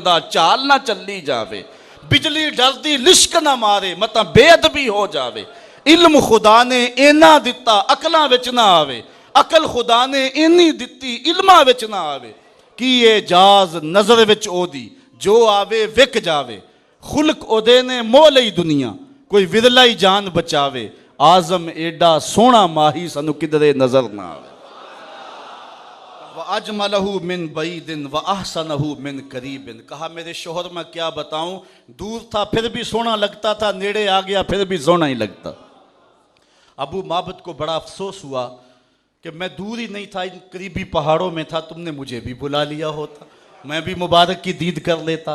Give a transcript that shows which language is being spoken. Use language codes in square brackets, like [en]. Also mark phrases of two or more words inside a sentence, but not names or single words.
[pa] دا چال نہ چلی جاوے، بجلی ڈردی لشک نہ مارے متاں بےادبی ہو جاوے، علم خدا نے اِنا دِتا عقلاں وچ نہ آوے، عقل خدا نے اِنی دِتی علماں وچ نہ آوے، کی اعجاز نظر وچ اوہدی جو آوے وِک جاوے، خلق اوہدے نے موہ لئی دنیا کوئی وِرلا ہی جان بچاوے، اعظم ایڈا سوہنا ماہی سانوں کِدھرے نظر نہ آوے. [ar] وأجمله من بعيد وأحسنه من قريب. [ur] کہا میرے شوہر میں کیا بتاؤں، دور تھا پھر بھی سوہنا لگتا تھا، نیڑے آ گیا پھر بھی سوہنا ہی لگتا. ابو معبد کو بڑا افسوس ہوا کہ میں دور ہی نہیں تھا، ان قریبی پہاڑوں میں تھا، تم نے مجھے بھی بلا لیا ہوتا، میں بھی مبارک کی دید کر لیتا.